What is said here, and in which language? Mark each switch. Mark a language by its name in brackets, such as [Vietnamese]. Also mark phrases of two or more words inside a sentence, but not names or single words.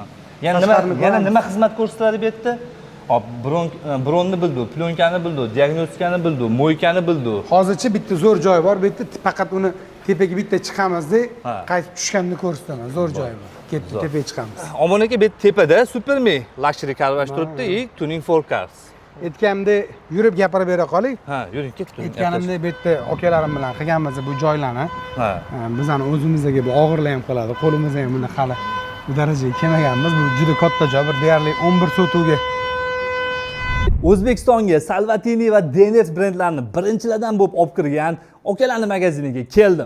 [Uzbek] Yana nima xizmat ko'rsatadi bu yerda? Hop, bronni bildi, plyonkani bildi, diagnostikani bildi, mo'ykani bildi. Hozircha bitta zo'r joy bor, bu yerda faqat uni tepaga bitta chiqamizda, qaytib tushganini ko'rsataman. Zo'r joy bor. Ketdi tepaga chiqamiz. Omon aka, bu tepada Superme [English] luxury car wash [Uzbek] turibdi, [English] tuning for cars. [Uzbek] Aytganimda yurib gapirib bera qoling. Ha, yuring ketdim. Aytganimda bu yerda akalarim bilan qilganmiz bu joylarni. Ha. Bizani o'zimizga bu og'irlar ham qiladi, qo'limiz ham buni hali bu darajaga kelmaganmiz. Bu juda katta joy, bir deyarli 11 sotuvga. O'zbekistonga Salvatini va Deners brendlarini birinchilardan bo'lib olib kirgan okalarning magaziniga keldim.